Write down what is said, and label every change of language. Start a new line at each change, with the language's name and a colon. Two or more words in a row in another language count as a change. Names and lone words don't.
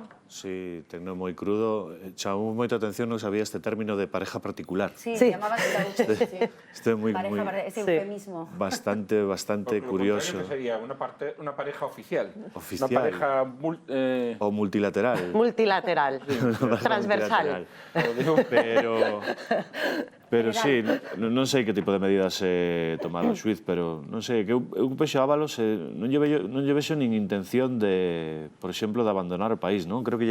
Spanish: Sí, tengo moi crudo.
Galician: Chamou moita atención, non sabía este término de pareja particular.
Spanish: Sí, se llamaba así.
Galician: Este é moi, ese eufemismo. Bastante curioso.
Spanish: Sería una pareja oficial. Oficial. Una pareja o multilateral. Multilateral, transversal.
Galician: Pero sí, non sei que tipo de medidas tomar o xuiz, pero non sei, que eu vexo Ábalos, non lle vexo nin intención de, por exemplo, de abandonar o país, non?